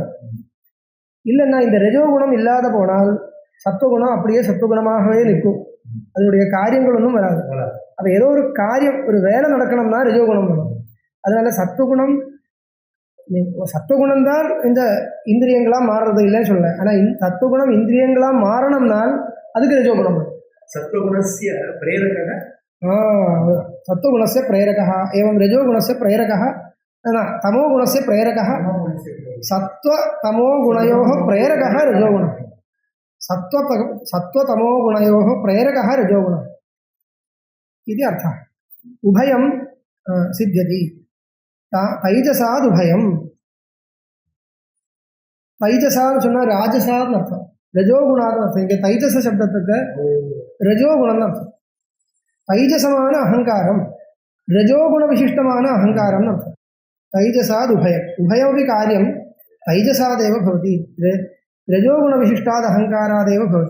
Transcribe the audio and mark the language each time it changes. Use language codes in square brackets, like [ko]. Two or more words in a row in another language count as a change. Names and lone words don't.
[ta] இல்லைன்னா இந்த ரஜோகுணம் இல்லாத போனால் சத்துவகுணம் அப்படியே சத்துவகுணமாகவே நிற்கும், அதனுடைய காரியங்கள் ஒன்றும் வராது. அப்போ ஏதோ ஒரு காரியம் ஒரு வேலை நடக்கணும்னா ரஜோகுணம் வரும். அதனால சத்துவகுணம் தான் இந்த இந்திரியங்களா மாறுறது இல்லைன்னு சொல்ல. ஆனால் சத்துவகுணம் இந்திரியங்களா மாறணும்னால் அதுக்கு ரஜோகுணம் வரும். [sa] सत्त्वगुणस्य प्रेरकः सत्वगुणस्य प्रेरकः एवं रजोगुणस्य प्रेरकः तमोगुणस्य प्रेरकः सत्वतमोगुणयोः प्रेरकः रजोगुणः सत्वतमोगुणयोः प्रेरकः रजोगुणः इति अर्थः. उभयं सिद्ध्यति तैजसादुभयं. [ta] तैजसाद சொன்னா ராஜசாத் அர்த்தம், ரஜோகுணாத் அர்த்தம். இங்கே தைஜச சப்தத்துக்கு ரஜோகுணம் அர்த்தம். தைஜசமான அகங்காரம் ரஜோகுண விசிஷ்டமான அகங்காரம் அர்த்தம். [sa] तैजसात् उभयम्. உபயமपि कार्यं தைஜசாदेव भवति, रजोगुण विशिष्टाद अहंकारादेव भवति.